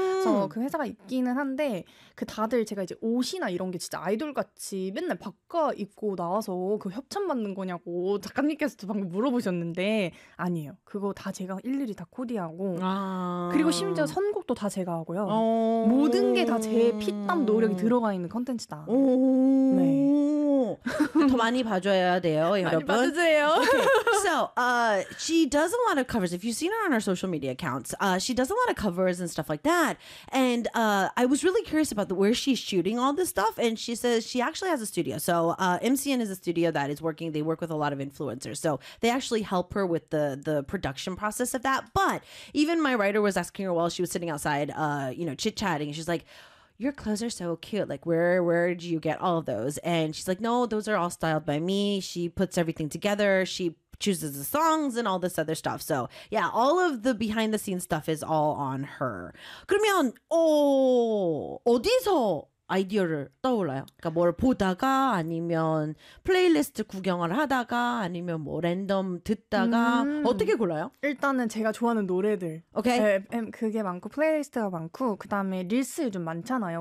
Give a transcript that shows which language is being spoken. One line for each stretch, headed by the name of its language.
Korean: 그래서 그 회사가 있기는 한데 그 다들 제가 이제 옷이나 이런 게 진짜 아이돌같이 맨날 바꿔 입고 나와서 그 협찬 받는 거냐고 작가님께서도 방금 물어보셨는데 아니에요. 그거 다 제가 일일이 다 코디하고 아~ 그리고 심지어 선곡도 다 제가 하고요. 모든 게 다 제 피땀 노력이 들어가 있는 컨텐츠다. 네. 더 많이 봐줘야 돼요, 여러분. 많이 봐주세요.
English: Okay. So, she does a lot of covers. If you've seen her on her social media accounts, she does a lot of covers and stuff like that. And I was really curious about where she's shooting all this stuff. And she says she actually has a studio. So MCN is a studio that is working. They work with a lot of influencers. So they actually help her with the production process of that. But even my writer was asking her while she was sitting outside, you know, chit-chatting. She's like, your clothes are so cute. Like, where do you get all of those? And she's like, no, those are all styled by me. She puts everything together. She chooses the songs and all this other stuff. So, yeah, all of the behind-the-scenes stuff is all on her.
Korean: 그러면 어디서 아이디어를 떠올라요? 그러니까 뭘 보다가 아니면 플레이리스트 구경을 하다가 아니면 뭐 랜덤 듣다가 어떻게 골라요? 일단은 제가 좋아하는 노래들
English: okay.
Korean: 그게 많고 플레이리스트가 많고 그 다음에 릴스 요즘 많잖아요.